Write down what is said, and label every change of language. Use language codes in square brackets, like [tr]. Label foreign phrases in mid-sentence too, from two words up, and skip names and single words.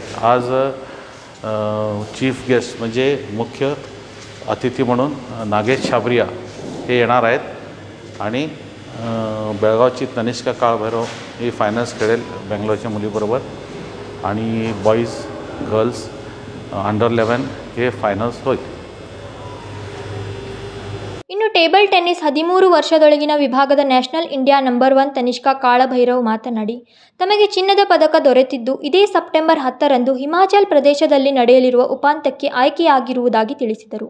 [mr] आज [en] chief guest [mr] म्हणजे मुख्य अतिथी म्हणून नागेश छाबरिया हे येणार आहेत. आणि बेळगावची तनिष्का काळभैरव ही फायनल्स खेळेल बेंगलोरच्या मुलीबरोबर. आणि [en] boys girls under [mr] 11 हे फायनल्स होईल. [kn] ಇನ್ನು [en] table tennis [kn] 13 ವರ್ಷದೊಳಗಿನ ವಿಭಾಗದ [en] national India number 1 [kn] ತನಿಷ್ಕಾ ಕಾಳಭೈರವ್ ಮಾತನಾಡಿ, ತಮಗೆ ಚಿನ್ನದ ಪದಕ ದೊರೆತಿದ್ದು ಇದೇ ಸೆಪ್ಟೆಂಬರ್ 10ರಂದು ಹಿಮಾಚಲ್ ಪ್ರದೇಶದಲ್ಲಿ ನಡೆಯಲಿರುವ ಉಪಾಂತ್ಯಕ್ಕೆ ಆಯ್ಕೆಯಾಗಿರುವುದಾಗಿ ತಿಳಿಸಿದರು.